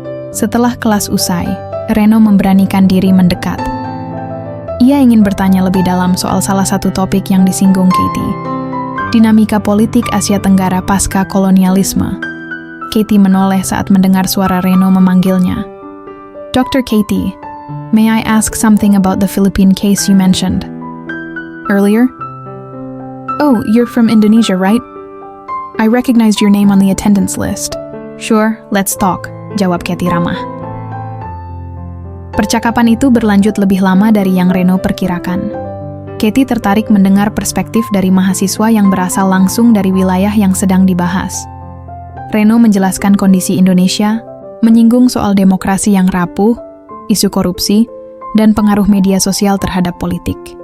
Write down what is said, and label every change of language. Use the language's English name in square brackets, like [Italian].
[Indonesian] Setelah kelas usai, Reno memberanikan diri mendekat. Ia ingin bertanya lebih dalam soal salah satu topik yang disinggung Katie, dinamika politik Asia Tenggara pasca kolonialisme. Katie menoleh saat mendengar suara Reno memanggilnya. [English] "Dr. Katie, may I ask something about the Philippine case you mentioned earlier?" "Oh, you're from Indonesia, right? I recognized your name on the attendance list." "Sure, let's talk," [Indonesian] jawab Katie ramah. Percakapan itu berlanjut lebih lama dari yang Reno perkirakan. Katie tertarik mendengar perspektif dari mahasiswa yang berasal langsung dari wilayah yang sedang dibahas. Reno menjelaskan kondisi Indonesia, menyinggung soal demokrasi yang rapuh, isu korupsi, dan pengaruh media sosial terhadap politik.